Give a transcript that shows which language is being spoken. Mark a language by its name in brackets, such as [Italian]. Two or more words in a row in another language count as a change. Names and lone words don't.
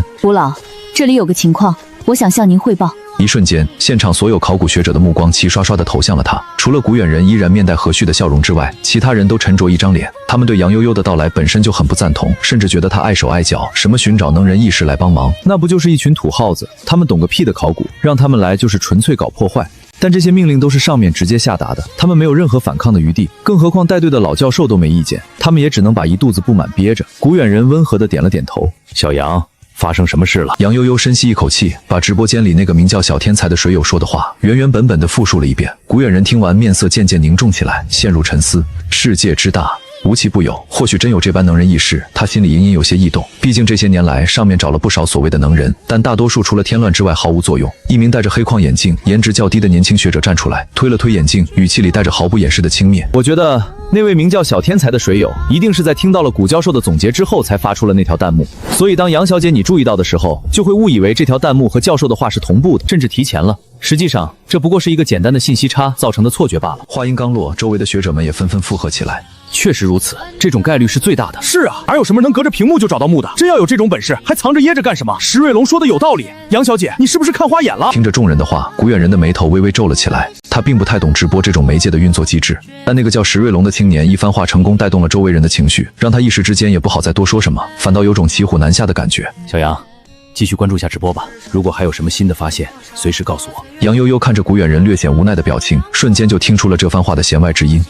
[Chinese] 古老，這裡有個情況，我想向您匯報。一瞬間，現場所有考古學者的目光齊刷刷地投向了他，除了古遠人依然面帶和煦的笑容之外，其他人都沉着一張臉。他們對楊悠悠的到來本身就很不贊同，甚至覺得他礙手礙腳，什麼尋找能人異士來幫忙，那不就是一群土耗子？他們懂個屁的考古，讓他們來就是純粹搞破壞。但這些命令都是上面直接下達的，他們沒有任何反抗的余地，更何況帶隊的老教授都沒意見，他们也只能把一肚子不滿憋着。古遠人溫和地點了點頭。小楊，發生什麼事了？楊悠悠深吸一口氣，把直播間裡那個名叫小天才的水友說的話原原本本地複述了一遍。古遠人聽完，面色漸漸凝重起來，陷入沉思。世界之大， 無奇不有，或許真有這般能人異士，他心裡隱隱有些異動。畢竟這些年來，上面找了不少所謂的能人，但大多數除了添亂之外毫無作用。一名戴着黑框眼鏡、顏值較低的年輕學者站出來，推了推眼鏡，語氣裡帶着毫不掩飾的輕蔑。我覺得那位名叫小天才的水友，一定是在聽到了古教授的總結之後才發出了那條彈幕。所以當楊小姐你注意到的時候，就會誤以為這條彈幕和教授的話是同步的，甚至提前了。實際上，這不過是一個簡單的信息差造成的錯覺罷了。話音剛落，周圍的學者們也紛紛附和起來。確實如此，這種概率是最大的。是啊，哪有什麼能隔着屏幕就找到墓的？真要有這種本事，還藏着掖着幹什么？石瑞龙說的有道理，杨小姐，你是不是看花眼了？听着众人的话，古远人的眉頭微微皺了起来。他并不太懂直播这种媒介的運作機制，但那個叫石瑞龍的青年一番話成功帶動了周圍人的情緒，讓他一時之間也不好再多說什麼，反倒有種騎虎難下的感覺。小楊，繼續關注一下直播吧，如果還有什麼新的發現，隨時告訴我。楊悠悠看着古遠人略顯無奈的表情，瞬間就聽出了這番話的弦外之音。